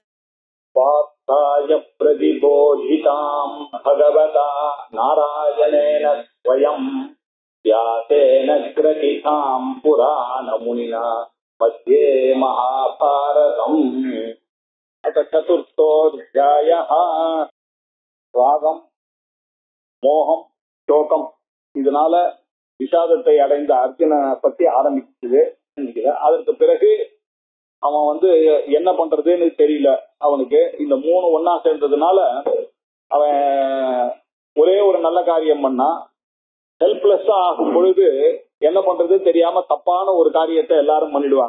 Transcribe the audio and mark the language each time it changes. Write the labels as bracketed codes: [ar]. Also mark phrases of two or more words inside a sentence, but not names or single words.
[sa] पार्थाय प्रतिबोधितां भगवता नारायणेन स्वयं व्यासेन ग्रथितां पुराणमुनिना मध्ये महाभारतम् अथ चतुर्थोऽध्यायः [ta] ராகம் மோகம் சோகம் இதனால விஷாதத்தை அடைந்த அர்ஜுன பத்தி ஆரம்பிச்சது. அதற்கு பிறகு அவன் என்ன பண்றதுன்னு தெரியல. அவனுக்கு இந்த மூணு ஒன்னா சேர்ந்ததுனால அவன் ஒரே ஒரு நல்ல காரியம் பண்ணா ஹெல்ப்லெஸ்ஸா ஆகும் பொழுது என்ன பண்றது தெரியாம தப்பான ஒரு காரியத்தை எல்லாரும் பண்ணிடுவாங்க.